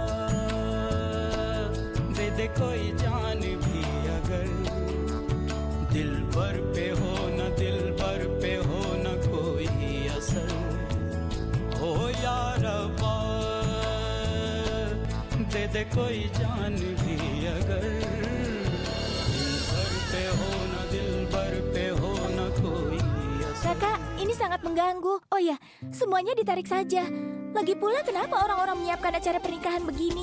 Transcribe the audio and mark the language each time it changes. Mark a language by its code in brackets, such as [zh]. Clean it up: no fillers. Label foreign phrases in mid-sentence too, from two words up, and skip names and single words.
[hi] दे दे कोई जान भी अगर दिल भर पे हो न दिल भर पे हो न कोई असर हो या रब्बा दे दे कोई जान भी अगर दिल भर पे हो न दिल भर पे हो न कोई असर. [id] Kakak, ini sangat mengganggu. Oh ya, semuanya ditarik saja. Lagi pula kenapa orang-orang menyiapkan acara pernikahan begini?